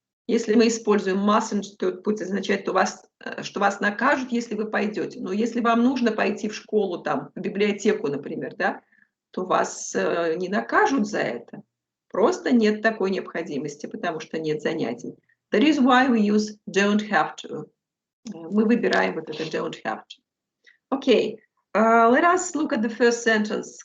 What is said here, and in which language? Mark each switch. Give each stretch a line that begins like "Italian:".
Russian: Если мы используем mustn't, то это будет означать, что вас накажут, если вы пойдете. Но если вам нужно пойти в школу, там, в библиотеку, например, да, то вас не накажут за это. Просто нет такой необходимости, потому что нет занятий.
English: That is why we use don't have to.
Russian: Мы выбираем вот это don't have to.
English: Okay, let us look at the first sentence.